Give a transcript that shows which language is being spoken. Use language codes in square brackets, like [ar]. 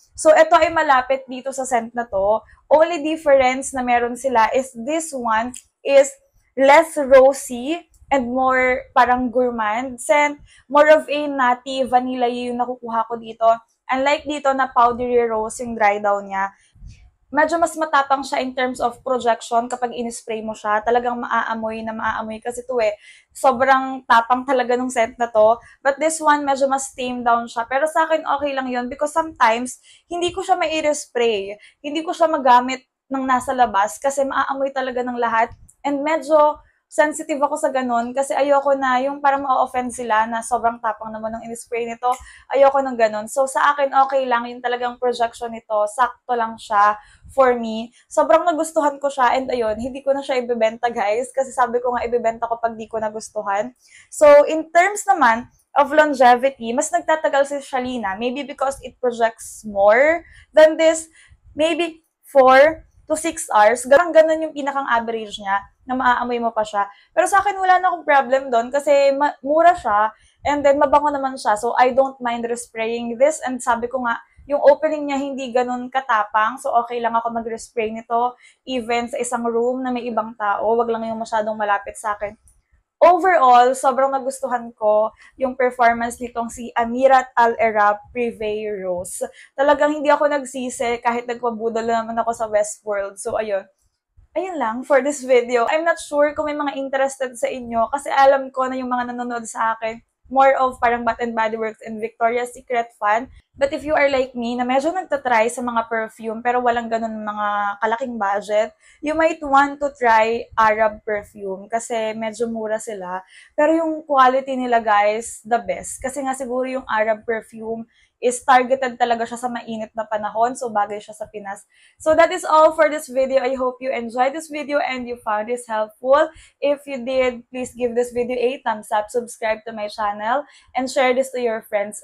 [tl] So, ito ay malapit dito sa scent na to. [en] Only difference [tl] na meron sila [en] is this one is less rosy and more parang gourmand scent. More of a nutty vanilla [tl] yung nakukuha ko dito. Unlike dito na [en] powdery rose [tl] yung dry down niya, medyo mas matapang siya [en] in terms of projection [tl] kapag in-spray mo siya. Talagang maaamoy na maaamoy kasi to eh. Sobrang tapang talaga ng scent na to. [en] But this one, [tl] medyo mas tame down siya. Pero sa akin, okay lang yun [en] because sometimes, [tl] hindi ko siya mai-spray. Hindi ko siya magamit ng nasa labas kasi maaamoy talaga ng lahat. And medyo sensitive ako sa ganun kasi ayoko na yung parang ma-offend sila na sobrang tapang naman ng in-spray nito. Ayoko ng ganun. So, sa akin, okay lang yung talagang projection nito. Sakto lang siya [en] for me. [tl] Sobrang nagustuhan ko siya and ayun, hindi ko na siya ibebenta guys kasi sabi ko nga ibebenta ko pag di ko nagustuhan. So, in terms naman [en] of longevity, [tl] mas nagtatagal si Shalina. [en] Maybe because it projects more than this. Maybe 4 to 6 hours. [tl] Ganun yung pinakang average niya na maaamoy mo pa siya. Pero sa akin, wala na akong problem doon kasi mura siya and then mabango naman siya. [en] So, I don't mind respraying this. [tl] And sabi ko nga, yung opening niya hindi ganun katapang. So, okay lang ako mag-respray nito even sa isang room na may ibang tao. Wag lang yung masyadong malapit sa akin. [en] Overall, [tl] sobrang nagustuhan ko yung performance nitong si Amirat Al-Erab Privé Rose. Talagang hindi ako nagsisi kahit nagpabudol naman ako sa Westworld. So, ayun lang [en] for this video. I'm not sure [tl] kung may mga interested sa inyo kasi alam ko na yung mga nanonood sa akin, more of parang Bath and Body Works and Victoria's Secret fan. [en] But if you are like me, [tl] na medyo nagtatry sa mga perfume pero walang ganun mga kalaking budget, [en] you might want to try Arab perfume [tl] kasi medyo mura sila. Pero yung quality nila guys, the best. Kasi nga siguro yung Arab perfume [en] is targeted [tl] talaga siya sa mainit na panahon. So, bagay siya sa Pinas. [en] So, that is all for this video. I hope you enjoyed this video and you found this helpful. If you did, please give this video a thumbs up, subscribe to my channel, and share this to your friends.